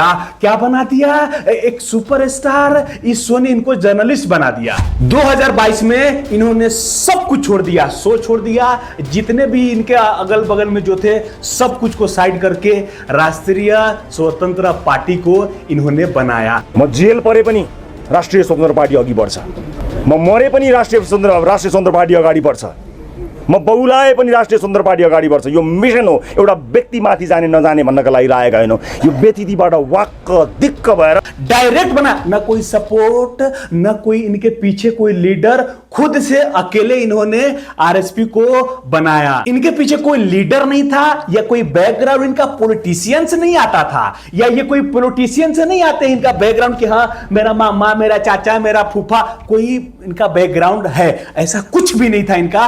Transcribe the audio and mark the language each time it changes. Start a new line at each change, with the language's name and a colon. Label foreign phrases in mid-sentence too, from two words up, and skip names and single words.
Hindi: क्या बना दिया, एक सुपरस्टार। इस शो ने इनको जर्नलिस्ट बना दिया। 2022 में इन्होंने सब कुछ छोड़ दिया, शो छोड़ दिया, जितने भी इनके अगल बगल में जो थे सब कुछ को साइड करके राष्ट्रीय स्वतंत्र पार्टी को इन्होंने बनाया।
Nepali: म जेल परे पनि राष्ट्रिय स्वतन्त्र पार्टी अघि बढ्छ, म मरे पनि राष्ट्रिय स्वतन्त्र पार्टी अगाडि बढ्छ, म बौलाए पनि राष्ट्रिय स्वतन्त्र पार्टी अगाडि बढ्छ। यो मिसन हो, एउटा व्यक्तिमाथि जाने नजाने भन्नका लागि राखेका होइन। यो व्यतिथिबाट वाक्क दिक्क भएर
Hindi: डायरेक्ट बना, न कोई सपोर्ट, न कोई इनके पीछे कोई लीडर, खुद से अकेले इन्होंने आरएसपी को बनाया। इनके पीछे कोई लीडर नहीं था या कोई बैकग्राउंड इनका पॉलिटिशियन से नहीं आता था, या ये कोई पॉलिटिशियन से नहीं आते इनका बैकग्राउंड कि हाँ मेरा मामा, मेरा चाचा, मेरा फूफा, कोई इनका बैकग्राउंड है, ऐसा कुछ भी नहीं था इनका।